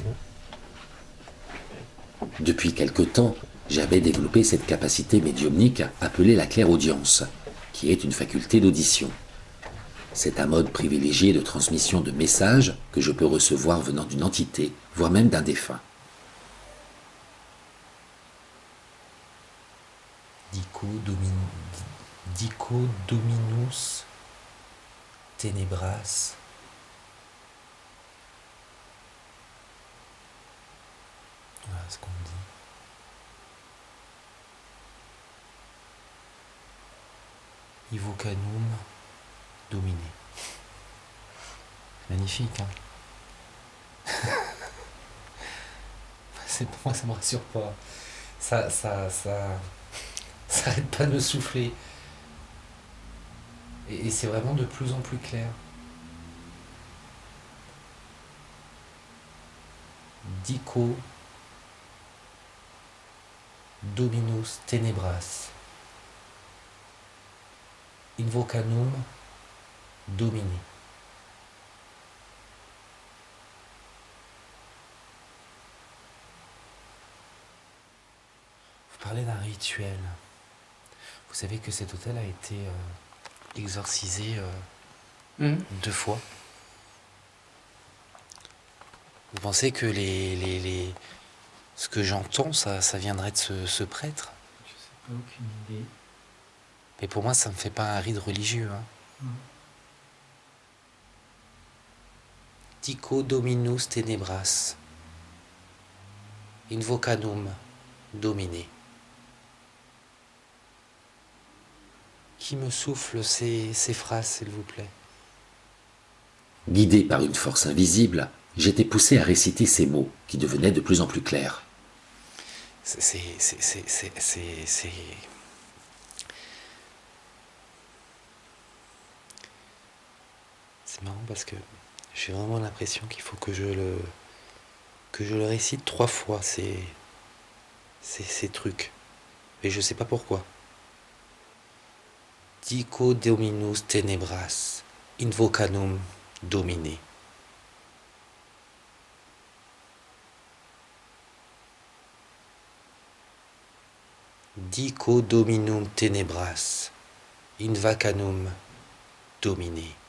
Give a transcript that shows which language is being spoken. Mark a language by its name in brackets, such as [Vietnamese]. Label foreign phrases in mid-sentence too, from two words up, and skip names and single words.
[French] Depuis quelque temps, j'avais développé cette capacité médiumnique appelée la clairaudience, qui est une faculté d'audition. C'est un mode privilégié de transmission de messages que je peux recevoir venant d'une entité, voire même d'un défunt. [Latin] Dico dominus tenebras. [French] Voilà ce qu'on me dit. [Latin] Ivocanum dominé. [French] Magnifique, hein. Pour moi, ça me rassure pas. Ça arrête pas de me souffler. Et c'est vraiment de plus en plus clair. [Latin] Dico dominus tenebras. Invocanum domine. [French] Vous parlez d'un rituel. Vous savez que cet hôtel a été exorcisé 2 fois. Vous pensez que ce que j'entends, ça viendrait de ce prêtre? Je sais pas, aucune idée. Mais pour moi, ça me fait pas un rite religieux. Hein. [Latin] Dico dominus tenebras. Invocanum domine. [French] Qui me souffle ces phrases, s'il vous plaît? Guidé par une force invisible, j'étais poussé à réciter ces mots qui devenaient de plus en plus clairs. C'est marrant parce que j'ai vraiment l'impression qu'il faut que je le récite 3 fois, ces trucs. Mais je sais pas pourquoi. [Latin] Dico dominus tenebras, invocanum domine. Dico dominum tenebras, invocanum domine.